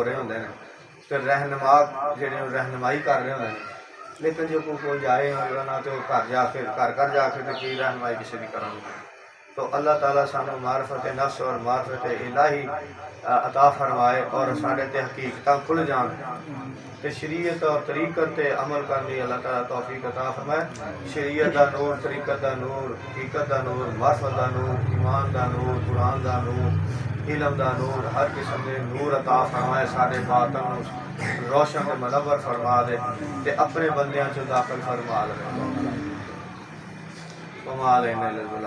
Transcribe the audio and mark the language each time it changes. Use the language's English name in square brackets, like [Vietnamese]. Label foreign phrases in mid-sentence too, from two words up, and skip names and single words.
[Punjabi] رہے ہوندے نے تے رہنما جڑے رہنمائی کر رہے ہوندے نے لیکن جو کوئی جائے نہ تو گھر جا کے گھر جا کے تو کی رہنمائی [Urdu] کسی بھی کریں گے تو اللہ تعالیٰ سانو معرفت نفس اور معرفت الہی عطا فرمائے اور [Punjabi] سارے تے حقیقتاں کھل جان تے شریعت اور طریقت تے عمل کرنے اللہ تعالیٰ توفیق عطا فرمائے شریعت دا نور طریقت دا نور حقیقت دا نور معرفت دا نور ایمان دا نور قرآن دا نور علم دا نور ہر قسم دے نور عطا فرمائے سارے باطن روشن تے منور فرما دے تے اپنے بندیاں چ داخل فرما لے [Arabic] وما علینا الا البلاغ